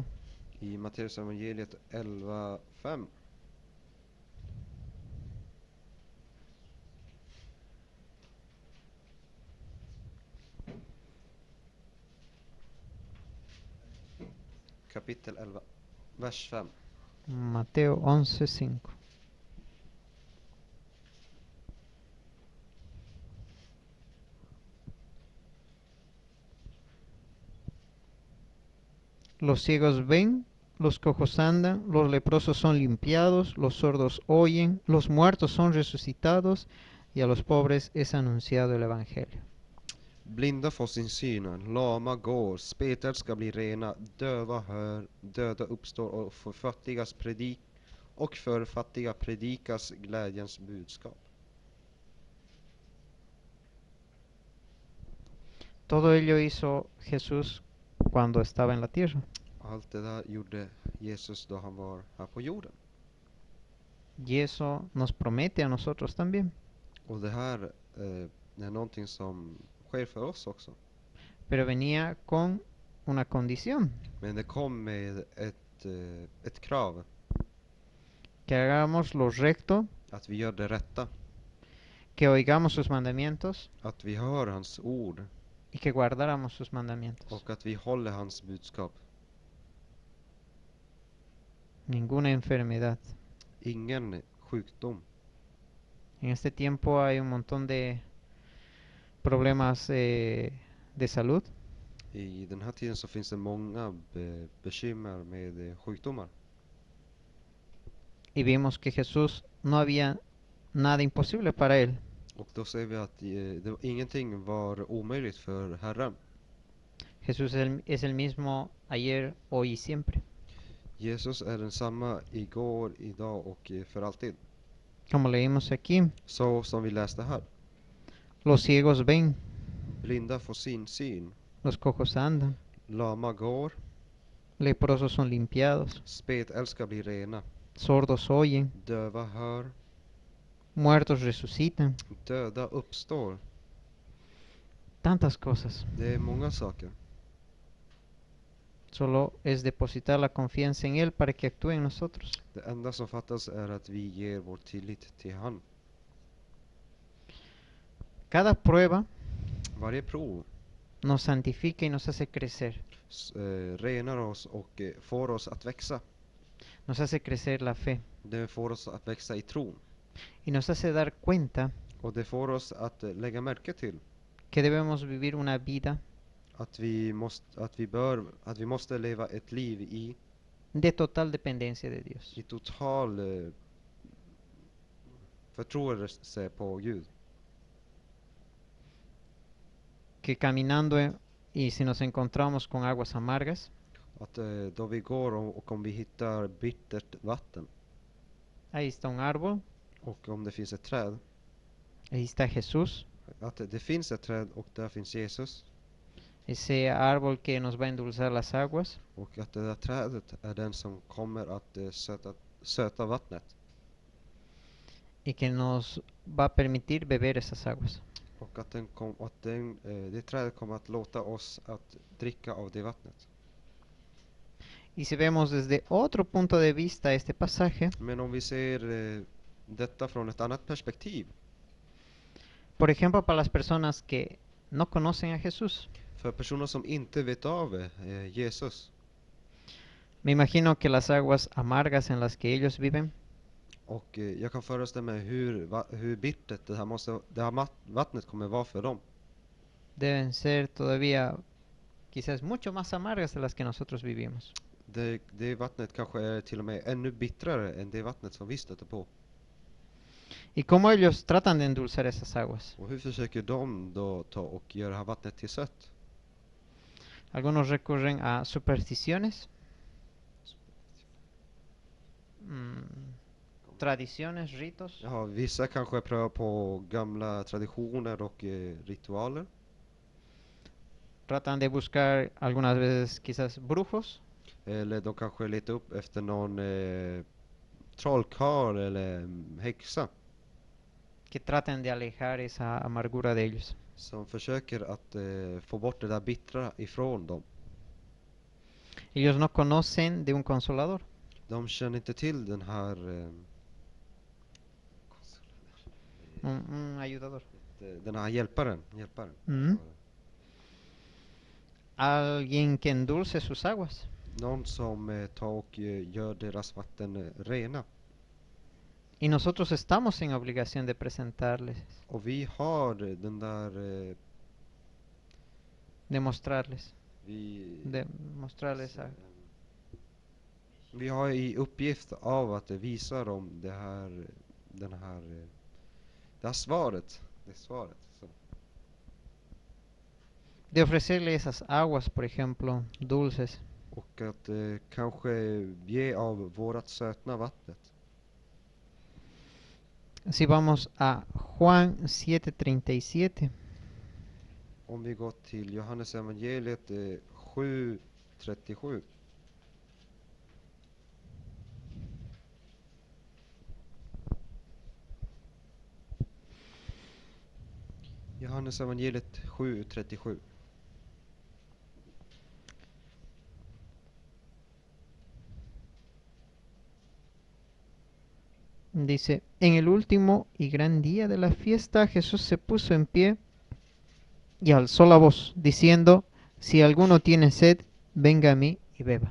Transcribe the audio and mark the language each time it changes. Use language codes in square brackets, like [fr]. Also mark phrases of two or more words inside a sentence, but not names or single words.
[sv] I Matteus evangeliet 11:5. Kapitel 11, vers 5. [es] Mateo 11:5. Los ciegos ven, los cojos andan, los leprosos son limpiados, los sordos oyen, los muertos son resucitados y a los pobres es anunciado el Evangelio. [sv] Blinda får sin syn, lama går, spetälska blir rena, döva hör, döda uppstår och för fattiga predikas glädjens budskap. [es] Todo ello hizo Jesús cuando estaba en la tierra. [sv] Allt det där gjorde Jesus då han var här på jorden. [es] Y eso nos promete a nosotros también. [sv] Och det här är någonting som sker för oss också. [es] Pero venía con una condición, [sv] Men det kom med ett krav, [es] que hagamos lo recto, [sv] att vi gör det rätta, [es] que oigamos sus mandamientos [sv] att vi hör hans ord [es] y que guardáramos sus mandamientos. [sv] och att vi håller hans budskap. [es] Ninguna enfermedad. [sv] Ingen sjukdom. [es] En este tiempo hay un montón de problemas de salud. [sv] I den här tiden så finns det många bekymmer med sjukdomar. [es] Y vimos que Jesús no había nada imposible para él. [sv] Och då ser vi att ingenting var omöjligt för Herren. [es] Jesús es el mismo ayer, hoy y siempre. [sv] Jesus är densamma igår, idag och för alltid. [es] Como leímos aquí, [sv] Så som vi läste här. [es] los ciegos ven, [sv] Blinda får sin syn. [es] los cojos andan, [sv] Lama går. [es] leprosos son limpiados, [sv] Spetälska blir rena. [es] sordos oyen, [sv] Döva hör. [es] muertos resucitan. [sv] Döda uppstår. [es] Tantas cosas. [sv] Det är många saker. [es] Solo es depositar la confianza en Él para que actúe en nosotros. [sv] Det enda som fattas är att vi ger vår tillit till han. [es] Cada prueba [sv] Varje prov [es] nos santifica y nos hace crecer. [sv] renar oss och får oss att växa. [es] Nos hace crecer la fe. [sv] Det får oss att växa i tron. [es] Y nos hace dar cuenta [sv] Och det får oss att lägga märke till [es] que debemos vivir una vida [sv] att vi måste leva ett liv [es] de total dependencia de Dios. [sv] i total förtroende på Gud. [es] Que caminando y si nos encontramos con aguas amargas, [sv] Att då vi går och om vi hittar bittert vatten [es] ahí está un árbol, [sv] och om det finns ett träd, [es] ahí está Jesús, [sv] att det finns ett träd och där finns Jesus, [es] ese árbol que nos va a endulzar las aguas, [sv] och att det där trädet är den som kommer att söta vattnet [es] y que nos va a permitir beber esas aguas. [sv] och att det trädet kommer att låta oss att dricka av det vattnet. [es] Y si vemos desde otro punto de vista este pasaje, [sv] Men om vi ser detta från ett annat perspektiv, [es] Por ejemplo, para las personas que no conocen a Jesús. [sv] För personer som inte vet av Jesus. [es] Me imagino que las aguas amargas en las que ellos viven [sv] Och jag kan föreställa mig hur bittert det här vattnet kommer vara för dem. [es] deben ser todavía quizás mucho más amargas de las que nosotros vivimos. [sv] Det vattnet kanske är till och med ännu bittrare än det vattnet som vi stöter på. [es] ¿Y cómo ellos tratan de endulzar esas aguas? [sv] Och hur försöker de då ta och göra det här vattnet till sött? [es] Algunos recurren a supersticiones, tradiciones, ritos. [sv] Ja, vissa kanske prövar på gamla traditioner och ritualer. [es] Tratan de buscar algunas veces quizás brujos [sv] Eller de kanske letar upp efter någon trollkarl eller häxa [es] que traten de alejar esa amargura de ellos. [sv] som försöker att få bort det där bittra ifrån dem. [es] Ellos no conocen de un consolador. [sv] De känner inte till den här [es] Un ayudador. [sv] den här hjälparen. Mm. [es] Alguien que endulce sus aguas. [sv] Någon som tar och gör deras vatten rena. [es] Y nosotros estamos en obligación de presentarles, [sv] Och vi har den där [es] demostrarles, [sv] vi [es] demostrarles a, [sv] vi har i uppgift av att visa dem det här svaret. Det svaret. Så. [es] de ofrecerle esas aguas, por ejemplo, dulces. [sv] Och att kanske ge av vårat sötna vattnet. [es] Si vamos a Juan 7:37. [sv] Om vi går till Johannes evangeliet 7:37. Johannes evangeliet 7:37. [es] Dice, en el último y gran día de la fiesta, Jesús se puso en pie y alzó la voz, diciendo, si alguno tiene sed, venga a mí y beba.